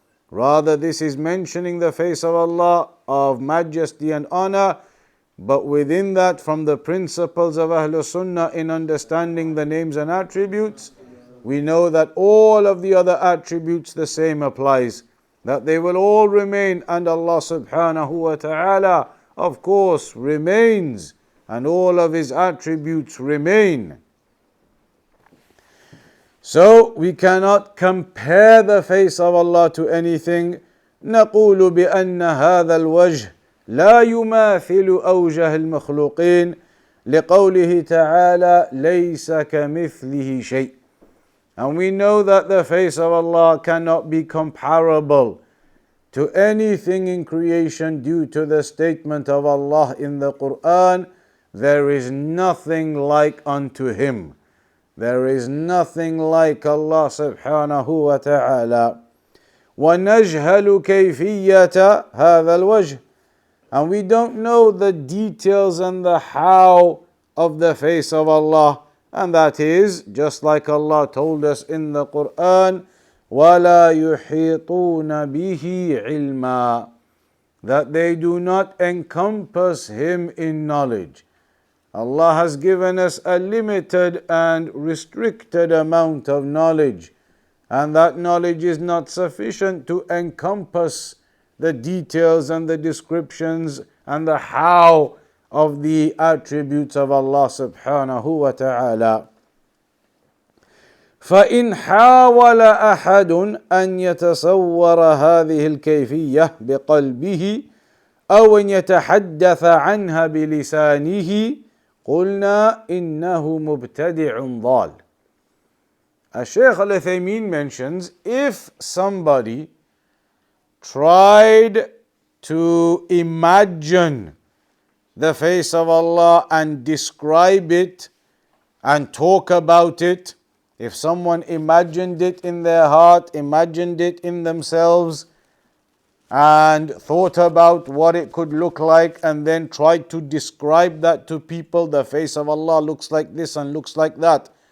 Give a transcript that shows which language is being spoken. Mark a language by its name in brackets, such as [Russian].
[English] Rather, this is mentioning the face of Allah of majesty and honor, but within that, from the principles of Ahlul Sunnah in understanding the names and attributes, we know that all of the other attributes the same applies, that they will all remain, and Allah subhanahu wa ta'ala of course remains, and all of His attributes remain. So we cannot compare the face of Allah to anything. [Arabic] نقول بأن هذا الوجه لا يماثل أوجه المخلوقين لقوله تعالى ليس كمثله شيء. [English] And we know that the face of Allah cannot be comparable to anything in creation due to the statement of Allah in the Quran, there is nothing like unto Him. There is nothing like Allah subhanahu wa ta'ala. [Arabic] وَنَجْهَلُ كَيْفِيَّةَ هَذَا الْوَجْهِ. [English] And we don't know the details and the how of the face of Allah. And that is, just like Allah told us in the Quran, [Arabic] وَلَا يُحِيطُونَ بِهِ عِلْمًا, [English] that they do not encompass Him in knowledge. Allah has given us a limited and restricted amount of knowledge, and that knowledge is not sufficient to encompass the details and the descriptions and the how of the attributes of Allah subhanahu wa ta'ala. [Arabic] فإن حاول أحد أن يتصور هذه الكيفية بقلبه أو أن يتحدث عنها بلسانه قلنا إنه مبتدع ضال. [English] Shaykh Al-Uthaymeen mentions, if somebody tried to imagine the face of Allah and describe it and talk about it if someone imagined it in their heart, imagined it in themselves, and thought about what it could look like, and then tried to describe that to people, the face of Allah looks like this and looks like that.